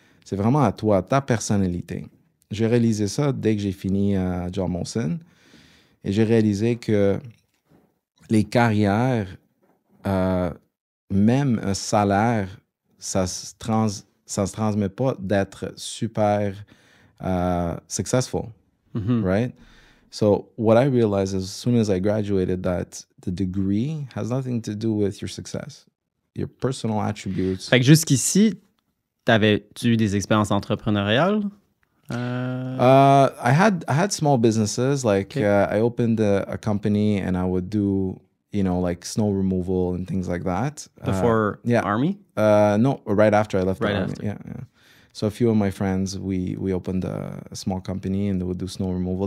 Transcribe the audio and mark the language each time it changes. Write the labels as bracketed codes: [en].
[fr] C'est vraiment à toi, ta personnalité. J'ai réalisé ça dès que j'ai fini à John Molson. Et j'ai réalisé que les carrières, euh, même un salaire, ça se transmet pas d'être super successful, Mhm. [en] right? So what I realized as soon as I graduated that the degree has nothing to do with your success, your personal attributes. [fr] Fait que jusqu'ici, t'avais-tu eu des expériences entrepreneuriales? [en] I had small businesses like Okay. I opened a company and I would do like snow removal and things like that. Before yeah. Army? No, right after I left Right the army. after. Yeah, yeah. So a few of my friends, we opened a small company and they would do snow removal.